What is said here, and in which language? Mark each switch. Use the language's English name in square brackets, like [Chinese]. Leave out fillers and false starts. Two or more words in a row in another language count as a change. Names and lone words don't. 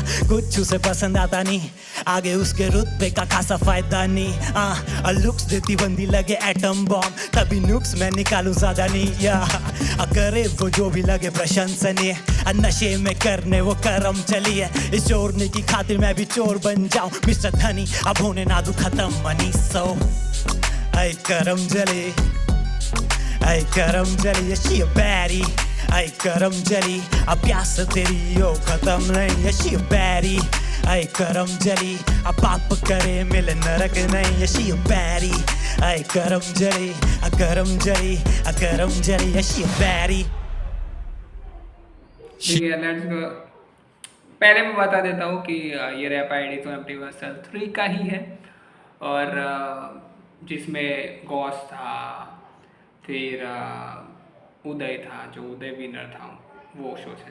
[Hindi] कुछ उसे पसंद आता नहीं, आगे उसके रुतबे का खासा फायदा नहीं. लुक्स देती बंदी लगे एटम बॉम्ब, तभी नुक्स मैं निकालूं ज्यादा नहीं. या करे वो जो भी लगे प्रशंसनीय, नशे में करने वो करम चलिए. इस चोरने की खातिर मैं भी चोर बन जाऊं मिस्टर धनी, अब होने ना दूं खत्म मनी. सो ऐ करम जली, [English] yeah she a baddie. [Hindi] ऐ करम जली, अब प्यास तेरी यो खत्म नहीं, [English] yeah she a baddie. [Hindi] ऐ करम जली, अब पाप करे मिले नरक नहीं, [English] yeah she a baddie. [Hindi] ऐ करम जली, [English] yeah she a baddie. [Hindi] ठीक है, [English] let's go. [Hindi] पहले मैं बता देता हूँ कि ये [English] rap ID [Hindi] तो एमटीवर्सल 3 का ही है, और जिसमें गॉस था, फिर उदय था, जो उदय विनर था, वो शो से।